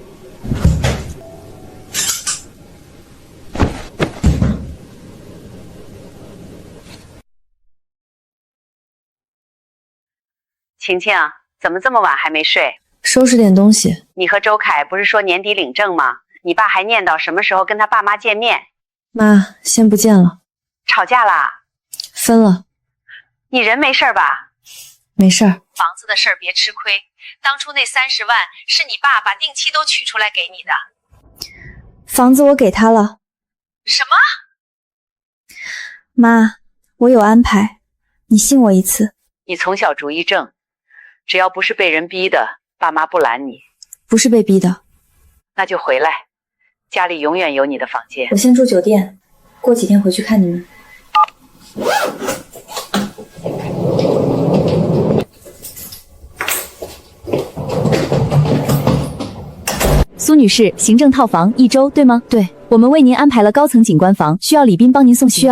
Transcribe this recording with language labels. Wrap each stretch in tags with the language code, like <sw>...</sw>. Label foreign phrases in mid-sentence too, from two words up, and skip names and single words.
<zh>晴晴，怎麼這麼晚還沒睡？收拾點東西。你和周凱不是說年底領證嗎？你爸還念叨什麼時候跟他爸媽見面。媽，先不見了。吵架啦？分了。你人沒事吧？沒事。房子的事兒別吃虧，當初那30萬是你爸把定期都取出來給你的。房子我給他了。什麼？媽，我有安排，你信我一次。你從小主意正，只要不是被人逼的，爸媽不攔你。不是被逼的。那就回来，家裡永遠有你的房間。我先住酒店，過幾天回去看你們。 蘇女士，行政套房1周，對嗎？对，我們為您安排了高層景觀房，需要禮賓幫您送行李嗎？</zh>